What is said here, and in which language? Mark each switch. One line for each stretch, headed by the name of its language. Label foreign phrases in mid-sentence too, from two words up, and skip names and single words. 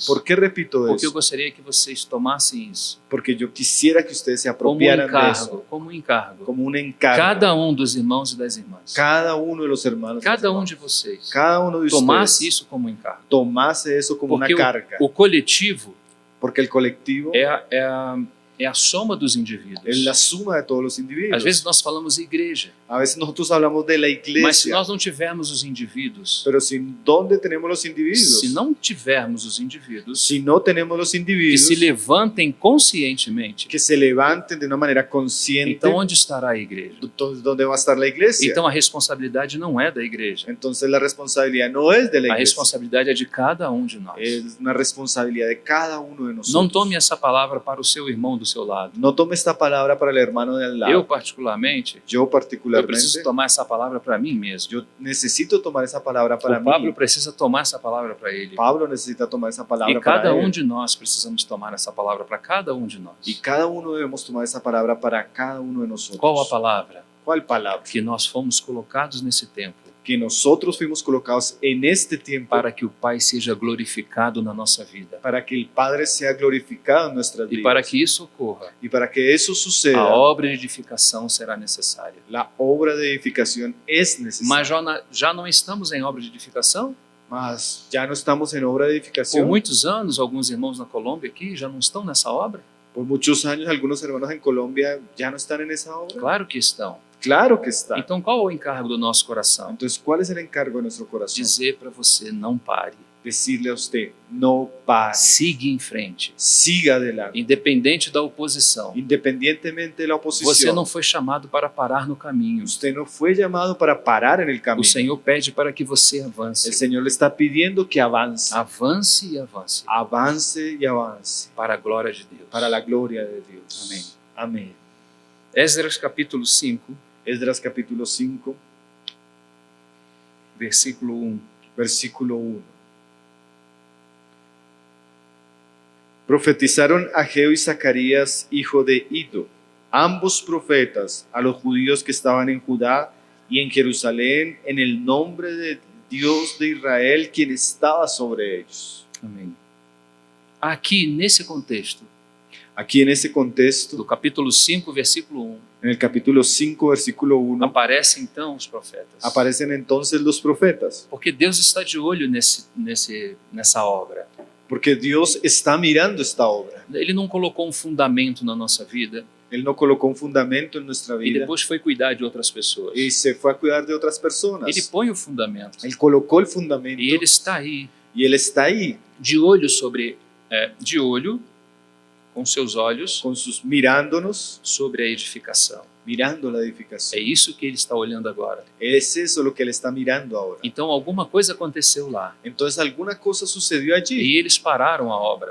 Spanish: ¿Por qué repito
Portuguese: Porque eu
Spanish: eso?
Portuguese: gostaria que vocês tomassem isso
Spanish: Porque yo quisiera que ustedes se
Portuguese: como um
Spanish: apropiaran de
Portuguese: encargo,
Spanish: eso,
Portuguese: como um encargo.
Spanish: como un encargo.
Portuguese: Cada um dos irmãos e das irmãs,
Spanish: Cada uno de los hermanos,
Portuguese: cada um de vocês,
Spanish: cada uno de
Portuguese: tomasse
Spanish: ustedes
Portuguese: isso como um encargo.
Spanish: tomase eso como una
Portuguese: Porque
Spanish: carga.
Portuguese: o coletivo
Spanish: Porque el colectivo
Portuguese: é a soma dos indivíduos.
Spanish: es la suma de todos los individuos.
Portuguese: Às vezes nós falamos igreja,
Spanish: A veces nosotros hablamos de la
Portuguese: mas se
Spanish: iglesia,
Portuguese: nós não tivermos os indivíduos,
Spanish: pero sin dónde tenemos los individuos.
Portuguese: se não tivermos os indivíduos
Spanish: Si no tenemos los
Portuguese: que
Spanish: individuos
Portuguese: se levantem conscientemente,
Spanish: que se levanten de una manera consciente,
Portuguese: então onde estará a igreja?
Spanish: entonces ¿dónde va a estar la iglesia?
Portuguese: Então a responsabilidade não é da igreja,
Spanish: Entonces la responsabilidad no es de la
Portuguese: a
Spanish: iglesia,
Portuguese: responsabilidade é de cada um de nós.
Spanish: es una responsabilidad de cada uno de nosotros.
Portuguese: Não tome essa palavra para o seu irmão do seu lado.
Spanish: No tome esta palabra para el hermano de al lado.
Portuguese: Eu, particularmente,
Spanish: Yo
Portuguese: eu
Spanish: particularmente,
Portuguese: preciso tomar essa palavra para mim mesmo.
Spanish: yo necesito tomar esa palabra para
Portuguese: O Pablo
Spanish: mí.
Portuguese: precisa tomar essa palavra para ele.
Spanish: Pablo necesita tomar esa palabra
Portuguese: E
Spanish: para
Portuguese: cada um
Spanish: él.
Portuguese: de nós precisamos tomar essa palavra para cada um de nós.
Spanish: Y cada uno debemos tomar esa palabra para cada uno de nosotros.
Portuguese: Qual a palavra?
Spanish: ¿Cuál palabra?
Portuguese: Que nós fomos colocados nesse tempo
Spanish: Que nosotros fuimos colocados en este tiempo
Portuguese: para que o Pai seja glorificado na nossa vida.
Spanish: para que el Padre sea glorificado en nuestras
Portuguese: E
Spanish: vidas.
Portuguese: para que isso ocorra,
Spanish: Y para que eso suceda,
Portuguese: a obra de edificação será necessária.
Spanish: la obra de edificación es necesaria.
Portuguese: Mas já não estamos em obra de edificação?
Spanish: Mas ya no estamos en obra de
Portuguese: Por
Spanish: edificación.
Portuguese: muitos anos, alguns irmãos na Colômbia aqui já não estão nessa obra?
Spanish: Por muchos años, algunos hermanos en Colombia ya no están en esa obra.
Portuguese: Claro que estão.
Spanish: Claro que están.
Portuguese: Então qual é o encargo do nosso coração?
Spanish: Entonces, ¿cuál es el encargo de nuestro corazón?
Portuguese: Dizer para você, não pare.
Spanish: Decirle a usted, no pare,
Portuguese: Siga em frente.
Spanish: siga adelante.
Portuguese: Independente da oposição.
Spanish: Independientemente de la
Portuguese: Você
Spanish: oposición,
Portuguese: não foi chamado para parar no caminho.
Spanish: usted no fue llamado para parar en el
Portuguese: O
Spanish: camino.
Portuguese: Senhor pede para que você
Spanish: El
Portuguese: avance.
Spanish: Señor le está pidiendo que avance,
Portuguese: Avance e avance
Spanish: avance y avance
Portuguese: para a glória de Deus.
Spanish: para la gloria de Dios. Amén. Amén.
Portuguese: Esdras capítulo 5,
Spanish: Esdras capítulo 5,
Portuguese: versículo 1.
Spanish: versículo 1. Profetizaron Ageo y Zacarías, hijo de Ido, ambos profetas, a los judíos que estaban en Judá y en Jerusalén, en el nombre de Dios de Israel, quien estaba sobre ellos.
Portuguese: Amém. Aqui, nesse contexto,
Spanish: Aquí en ese contexto,
Portuguese: do capítulo 5, versículo 1,
Spanish: en el capítulo 5, versículo 1,
Portuguese: aparecem então os profetas.
Spanish: aparecen entonces los profetas,
Portuguese: Porque Deus está de olho nessa obra.
Spanish: porque Dios está mirando esta obra.
Portuguese: Ele não colocou um fundamento na nossa vida
Spanish: Él no colocó un fundamento en nuestra
Portuguese: e
Spanish: vida
Portuguese: depois foi cuidar de outras pessoas.
Spanish: y se fue a cuidar de otras personas.
Portuguese: Ele põe o fundamento
Spanish: Él colocó el fundamento
Portuguese: e ele está aí,
Spanish: y Él está ahí
Portuguese: de olho de olho, com seus olhos,
Spanish: mirándonos,
Portuguese: sobre a edificação.
Spanish: mirando la
Portuguese: É
Spanish: edificación.
Portuguese: isso que ele está olhando agora.
Spanish: Es eso lo que Él está mirando ahora.
Portuguese: Então alguma coisa aconteceu lá
Spanish: Entonces alguna cosa sucedió allí.
Portuguese: e eles pararam a obra.